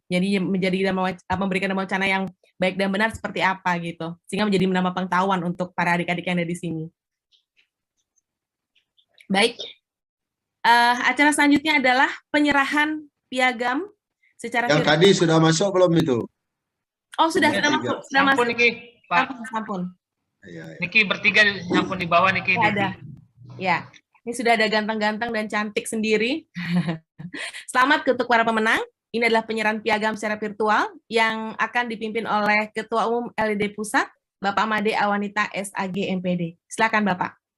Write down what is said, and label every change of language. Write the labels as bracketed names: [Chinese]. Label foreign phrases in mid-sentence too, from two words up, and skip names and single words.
[Indonesian] Jadi menjadi memberikan Dharma Wacana yang baik dan benar seperti apa gitu. Sehingga menjadi menambah pengetahuan untuk para adik-adik yang ada di sini. Baik. Acara selanjutnya adalah penyerahan piagam secara Yang tadi sudah masuk belum itu? Oh, sudah Yang masuk. tiga. Sudah masuk. [Balinese] Sampun Niki, Pak. Sampun. [Indonesian] Ya, ya. Niki bertiga sampun di bawah Niki. Ada. Ya, ini sudah ada ganteng-ganteng dan cantik sendiri. Selamat untuk para pemenang. Ini adalah penyerahan piagam secara virtual yang akan dipimpin oleh Ketua Umum LID Pusat, Bapak Made Awanita SAG MPD. Silakan Bapak.